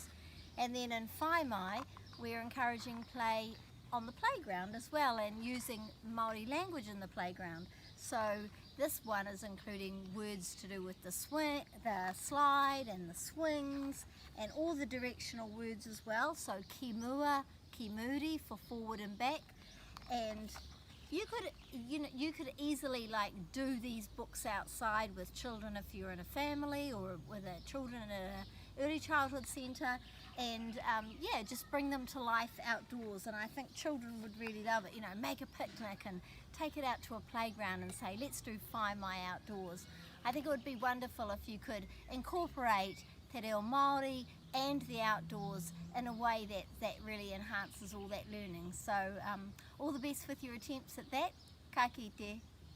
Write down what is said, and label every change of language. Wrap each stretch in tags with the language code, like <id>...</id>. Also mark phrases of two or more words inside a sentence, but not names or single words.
<en>And then in Whai Mai, we're encouraging play on the playground as well and using Māori language in the playground. So this one is including words to do with the swing, the slide and the swings, and all the directional words as well. So</en> <mi>ki mua, ki muri</mi> <en>for forward and back. And you could easily like do these books outside with children if you're in a family, or with children in an early childhood centre, and yeah, just bring them to life outdoors. And I think children would really love it. You know, make a picnic and take it out to a playground and say, let's do Whai Mai outdoors. I think it would be wonderful if you could incorporate Te Reo Māori and the outdoors in a way that really enhances all that learning. So all the best with your attempts at that.</en> <mi>Ka kite.</mi>